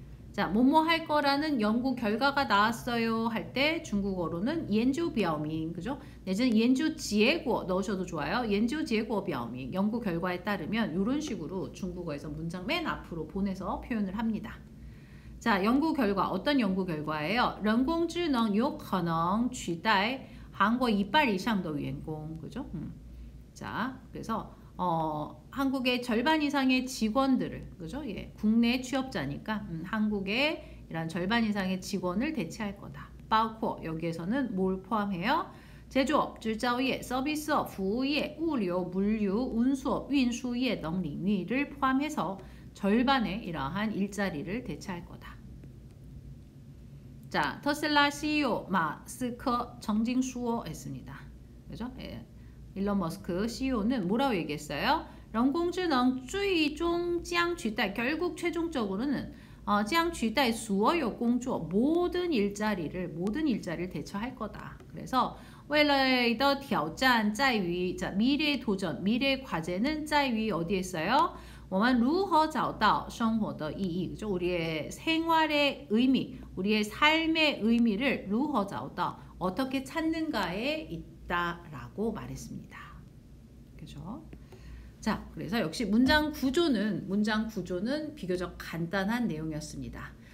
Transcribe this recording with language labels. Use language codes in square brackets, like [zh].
[ko] 자, 뭐뭐 할 거라는 연구 결과가 나왔어요 할 때 중국어로는 [zh] 研究表明, [ko] 그죠? 내지는 研究结果 넣으셔도 좋아요. [zh] 研究结果表明, [ko] 연구 결과에 따르면 이런 식으로 중국어에서 문장 맨 앞으로 보내서 표현을 합니다. 자, 연구 결과, 어떤 연구 결과예요? [zh] 人工智能有可能取代韩国一半以上的员工, [ko] 그죠? 자, 그래서 한국의 절반 이상의 직원들을, 그죠? 국내 취업자니까 한국의 이런 절반 이상의 직원을 대체할 거다. 包括 여기에서는 뭘 포함해요? 제조업, 制造业, 서비스업, 服务业,物流, 물류, 운수업, 运输业등领域를 포함해서 절반의 이러한 일자리를 대체할 거다. 자, 테슬라 CEO 마스크 정징수어 했습니다. 그죠? 일론 머스크 CEO는 뭐라고 얘기했어요? [zh] 人工智能最终将取代 [ko] 결국 최종적으로는 [zh] 将取代所有工作 [ko] 모든 일자리를 대처할 거다. 그래서 [zh] 未来的挑战在于 [ko] 자, 미래의 도전, 미래의 과제는 在于 어디에 있어요? [zh] 我们如何找到生活的意义? [ko] 그죠? 우리의 생활의 의미, 우리의 삶의 의미를 [zh] 如何找到 [ko] 어떻게 찾는가에 있다라고 말했습니다. 그죠? 자, 그래서 역시 문장 구조는 비교적 간단한 내용이었습니다.